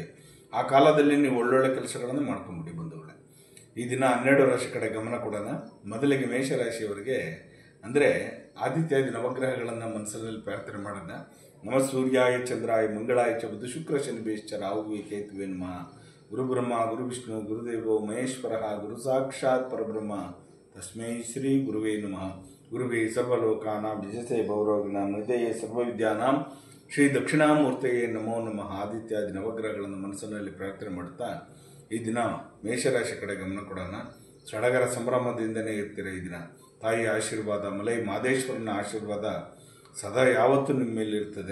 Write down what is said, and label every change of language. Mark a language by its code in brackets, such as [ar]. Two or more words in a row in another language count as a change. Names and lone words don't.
[kn] ಆ ಕಾಲದಲ್ಲಿ ನೀವು ಒಳ್ಳೊಳ್ಳೆ ಕೆಲಸಗಳನ್ನು ಮಾಡ್ಕೊಂಬಿಡಿ ಬಂಧುಗಳೇ. ಈ ದಿನ 12 ರಾಶಿ ಕಡೆ ಗಮನ ಕೊಡೋಣ. ಮೊದಲಿಗೆ ಮೇಷರಾಶಿಯವರಿಗೆ ಅಂದರೆ ಆದಿತ್ಯಾದಿ ನವಗ್ರಹಗಳನ್ನು ಮನಸ್ಸಿನಲ್ಲಿ ಪ್ರಾರ್ಥನೆ ಮಾಡೋಣ. [sa] ನಮ ಸೂರ್ಯಾಯ ಚಂದ್ರಾಯ ಮಂಗಳಾಯ ಚ ಬುಧ ಶುಕ್ರ ಶನಿ ಬೇಶ್ಚ ರಾಹುವೇ ಕೇತುವೆ ನಮಃ. ಗುರು ಬ್ರಹ್ಮ ಗುರು ವಿಷ್ಣು ಗುರುದೇವೋ ಮಹೇಶ್ವರ ಗುರು ಸಾಕ್ಷಾತ್ ಪರಬ್ರಹ್ಮ ತಸ್ಮೈ ಶ್ರೀ ಗುರುವೇ ನಮಃ. ಗುರುವೇ ಸರ್ವಲೋಕಾನಾಂ ವಿಜಯತೆ ಭವರೋಗಿಣಾಂ ಹೃದಯೇ ಸರ್ವವಿದ್ಯಾನಾಂ ಶ್ರೀ ದಕ್ಷಿಣಾಮೂರ್ತಿಯೇ ನಮೋ ನಮಃ. [kn] ಆದಿತ್ಯಾದಿ ನವಗ್ರಹಗಳನ್ನು ಮನಸ್ಸಿನಲ್ಲಿ ಪ್ರಾರ್ಥನೆ ಮಾಡ್ತಾ ಈ ದಿನ ಮೇಷರಾಶಿ ಕಡೆ ಗಮನ ಕೊಡೋಣ. ಸಡಗರ ಸಂಭ್ರಮದಿಂದನೇ ಇರ್ತೀರ. ಈ ದಿನ ತಾಯಿಯ ಆಶೀರ್ವಾದ, ಮಲೈ ಮಹದೇಶ್ವರನ ಆಶೀರ್ವಾದ ಸದಾ ಯಾವತ್ತೂ ನಿಮ್ಮ ಮೇಲೆ ಇರ್ತದೆ.